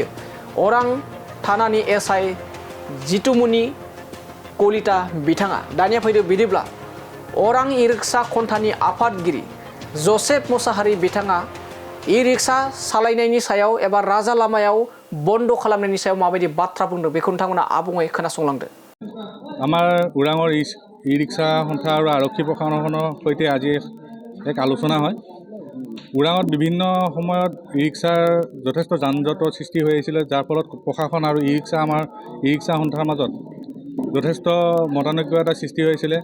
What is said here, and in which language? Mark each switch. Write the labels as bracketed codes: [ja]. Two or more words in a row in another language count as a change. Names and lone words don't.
[brx] अरां थानानि एसआई जितुमनि कलिता बिथाङा दानिया फैदो बिदिब्ला अरां ई-रिक्सा खन्थानि आफादगिरि जसेफ मुसाहारि बिथाङा ई-रिक्सा सालायनायनि सायाव एबा राजा लामायाव बन्द खालामनायनि सायाव माबायदि बाथ्रा बुंदों बेखौ नोंथांमोना आबुङै खोनासंलांदो। [as] আমাৰ ওৰাঙৰ ই-ৰিক্সা সন্থা আৰু আৰক্ষী প্ৰশাসনৰ সৈতে আজি এক আলোচনা হয়। ওৰাঙত বিভিন্ন সময়ত ই-ৰিক্সাৰ যথেষ্ট যান জঁটৰ সৃষ্টি হৈ আহিছিলে, যাৰ ফলত প্ৰশাসন আৰু ই-ৰিক্সা সন্থাৰ মাজত যথেষ্ট মতানৈক্য এটা সৃষ্টি হৈছিলে।